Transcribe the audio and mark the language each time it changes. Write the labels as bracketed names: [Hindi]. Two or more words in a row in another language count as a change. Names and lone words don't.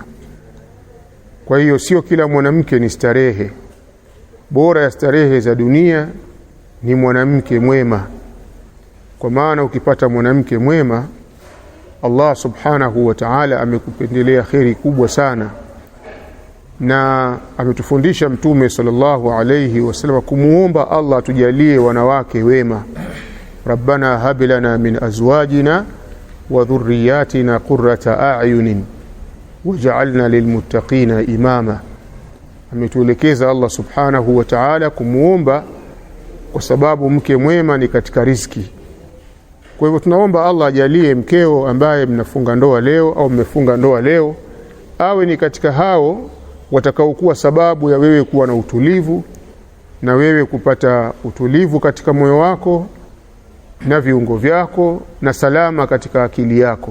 [Swahili] Kwa hiyo sio kila mwanamke ni starehe, bora ya starehe za dunia ni mwanamke mwema. Kwa maana ukipata mwanamke mwema, Allah [Arabic] سبحانه وتعالى [Swahili] amekupendelea kheri kubwa sana, na ametufundisha Mtume [Arabic] صلى الله عليه وسلم [Swahili] kumuomba Allah tujalie wanawake wema. [Arabic] ربنا هب لنا من أزواجنا وذرياتنا قرة أعين واجعلنا للمتقين إماما. [Swahili] Ametuelekeza Allah [Arabic] سبحانه وتعالى [Swahili] kumuomba, kwa sababu mke mwema ni katika riziki. Kwa hivyo tunaomba Allah ajalie mkeo ambaye mnafunga ndoa leo au mmefunga ndoa leo awe ni katika hao watakaokuwa sababu ya wewe kuwa na utulivu, na wewe kupata utulivu katika moyo wako na viungo vyako na salama katika akili yako.